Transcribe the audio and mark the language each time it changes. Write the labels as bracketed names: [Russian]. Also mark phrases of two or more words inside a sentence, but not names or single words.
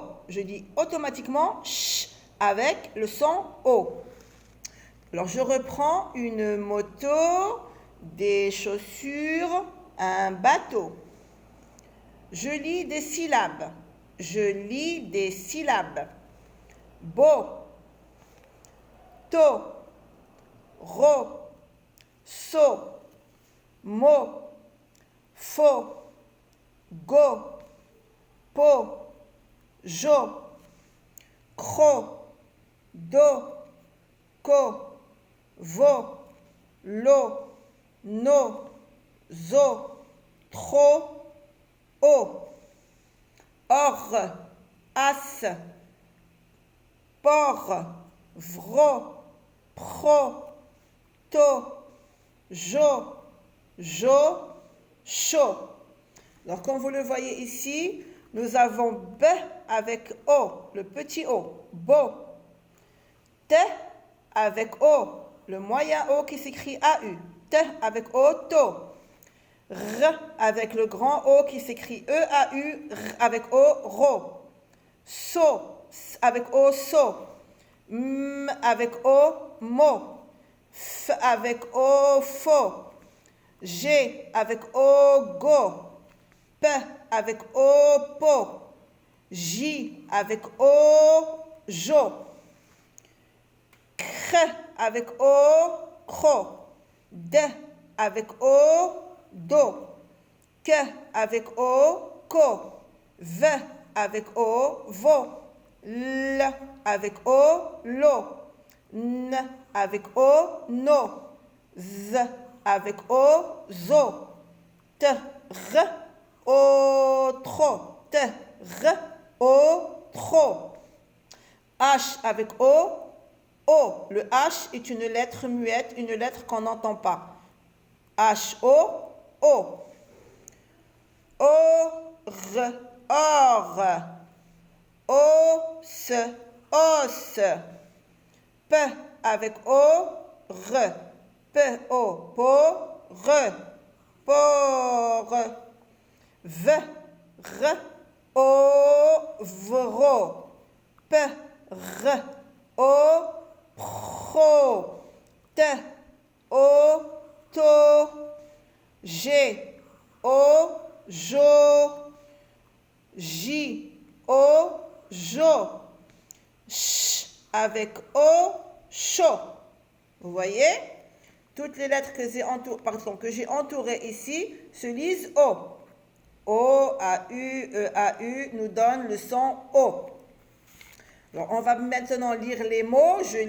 [French] Je dis automatiquement ch avec le son O. Alors je reprends une moto, des chaussures, un bateau. Je lis des syllabes. Je lis des syllabes. Beau, to, ro, so, mo, fo, go, po, jo, cro, do, ko, vo, lo, no, zo, tro, o. Or, as, por, vro, pro, to, jo, cho. Alors comme vous le voyez ici, nous avons B avec O, le petit O, beau. T avec O, le moyen O qui s'écrit AU. T avec O, to. R avec le grand O qui s'écrit EAU, R avec O, ro. So avec O, so. M avec O, mo. F avec O, fo. G avec O, go. P avec O, po. J avec O, jo. Cr avec O, cro. D avec O, do. K avec O, ko. V avec O, vo. L avec O, lo. N avec O, no. Z avec O, zo. T, r, o, tro. T, r, o, tro. H avec O, O. Le H est une lettre muette, une lettre qu'on n'entend pas. H-O, O. O-R, or. O-S, os. P avec O, R. P-O, po, re. Por. V, R, O, vro. P, R, O, pro. T, O, to. G, O, jo. J, O, jo. Ch avec O, chaud. Vous voyez? Toutes les lettres que j'ai entourées ici se lisent O. O, A-U, E-A-U nous donne le son O. Alors, on va maintenant lire les mots.